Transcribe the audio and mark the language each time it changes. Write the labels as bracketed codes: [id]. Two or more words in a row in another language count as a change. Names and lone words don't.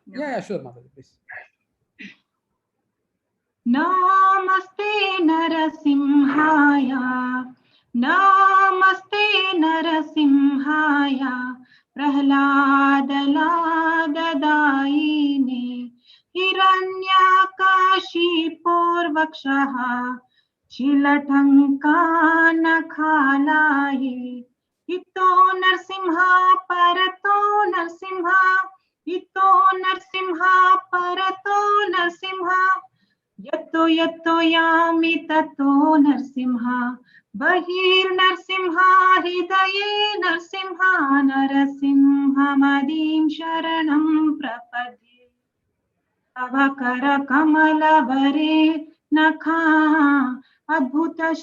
[en] Sure mataji, please. [sa] నమస్తే నరసింహాయ, నమస్తే నరసింహాయ, ప్రహ్లాదలాదదాయినే, हिरण्यकाशीपूर्वक्षः शिलटङ्कानखालाये, इतो नरसिंहा परतो नरसिंहा, इतो नरसिंहा परतो नरसिंहा, यत् यत्तो यत्तो यामि ततो नरसिंह बहिर्नरसिंह हृदये नरसिंह नरसिंहमदीं शरणं प्रपद्ये तव करकमलवरे नखा अद्भुत